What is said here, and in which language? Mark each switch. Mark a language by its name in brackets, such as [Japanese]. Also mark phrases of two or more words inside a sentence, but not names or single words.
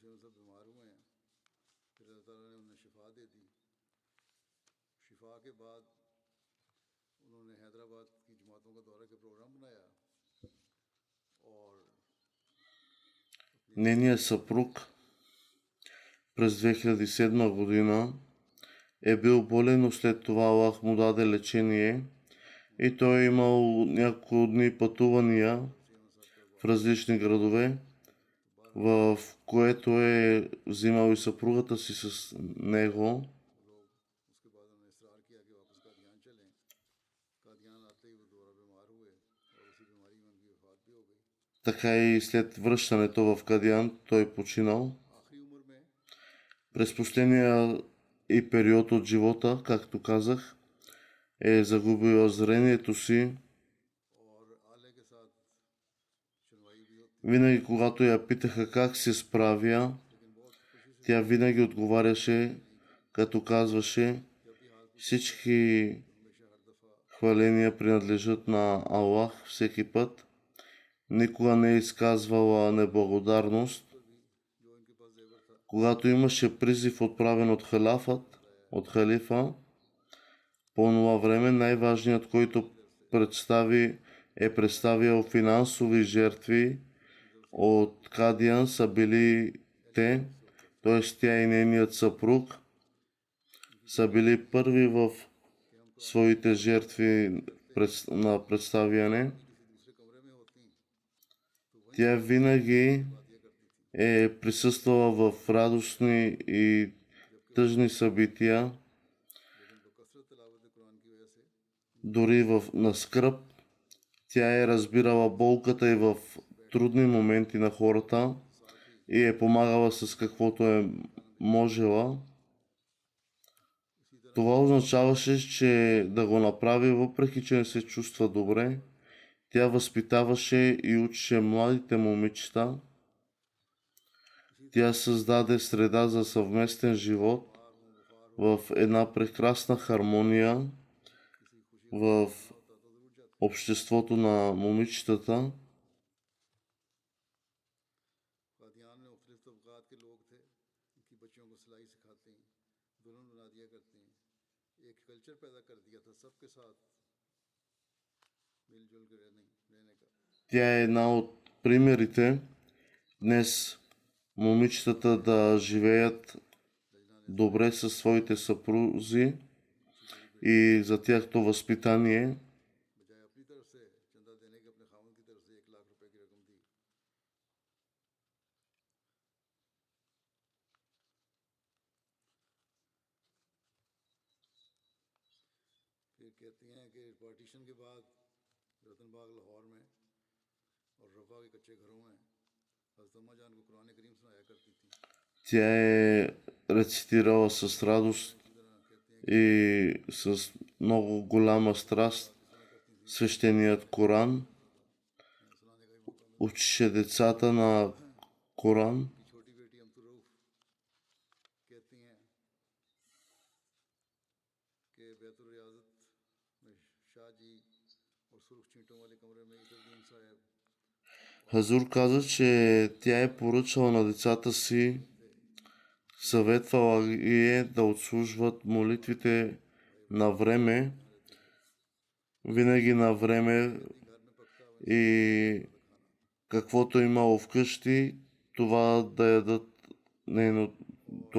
[Urdu] بیمار ہوئے ہیں، پھر اللہ تعالیٰ نے انہیں شفا دے دی. شفا کے بعد انہوں نے حیدرآباد کی جماعتوں کا دورہ کے پروگرام بنایا اور [Bulgarian] Нейният съпруг през 2007 година е бил болен, но след това Аллах му даде лечение и той е имал няколко дни пътувания в различни градове, в което е взимал и съпругата си с него. [Urdu] اس کے بعد انہوں نے اصرار کیا کہ واپس قادیان چلیں. قادیان آتے ہی وہ دوبارہ بیمار ہوئے اور اسی بیماری میں ان کی وفات بھی ہو گئی. [Bulgarian] Така и след връщането в Кадиан той е починал. [Urdu] آخری عمر میں [Bulgarian] През последния и период от живота, както казах, е загубил зрението си. [Urdu] اور آلے کے ساتھ سنوائی بھی ہوتی, [Bulgarian] Винаги, когато я питаха как се справя, [Urdu] لیکن بہت خوشی سے [Bulgarian] тя винаги отговаряше, като казваше: всички [Urdu] ہمیشہ ہر دفعہ [Bulgarian] хваления принадлежат на Аллах всеки път. Никога не е изказвала неблагодарност. [Urdu] جو ان کے پاس زیور تھا [Bulgarian] Когато имаше призив отправен от халифа, по това време най-важният, който е представил финансови жертви от Кадиан са били те, т.е. тя и нейният съпруг са били първи в своите жертви на представяне. [Urdu] دوسرے کمرے میں ہوتی تو [Bulgarian] Тя винаги [Urdu] دیا کرتی تھی. [Bulgarian] е присъствала в радостни и тъжни събития, [Urdu] لیکن بکثرت تلاوت قرآن کی وجہ سے [Bulgarian] дори на скръб. Тя е разбирала болката и в трудни моменти на хората и е помагала с каквото е можела. Това означаваше, че да го направи, въпреки че не се чувства добре. Тя възпитаваше и учеше младите момичета. Тя създаде среда за съвместен живот в една прекрасна хармония в обществото на момичетата. [Urdu] قادیان میں مختلف طبقات کے لوگ تھے، ان کی بچیوں کو سلائی سکھاتے ہیں، دلہن بنا دیا کرتے ہیں، ایک کلچر پیدا کر دیا تھا سب کے ساتھ مل جل کے رہنے کا. [Bulgarian] Тя е една от примерите днес момичетата да живеят добре със своите съпрузи и за тяхното възпитание. [Urdu] بجائے اپنی طرف سے چندہ دینے کے اپنے خامن کی طرف سے 1 لاکھ روپے کی رقم دی. پھر کہتی ہیں کہ پارٹیشن کے بعد رتن باغ لاہور میں اور رفا کے کچے گھروں میں حضرت اماں جان کو قرآن کریم سنایا کرتی تھی. [Bulgarian] Тя е рецитирала с радост и с много голяма страст свещеният Коран. [Urdu] سنانے کا بھی موقع ملا. [Bulgarian] Учеше децата на Коран. [Urdu] کی چھوٹی بیٹی امۃ الرؤف کہتی ہیں کہ بیت الریاضت میں شاہ جی اور سرخ چینٹوں والے کمرے میں اتردین صاحب [Bulgarian] Хазур каза, че тя е поръчала на децата си, съветвала ги е да отслужват молитвите на време, винаги на време и каквото имало вкъщи, това да ядат т.е.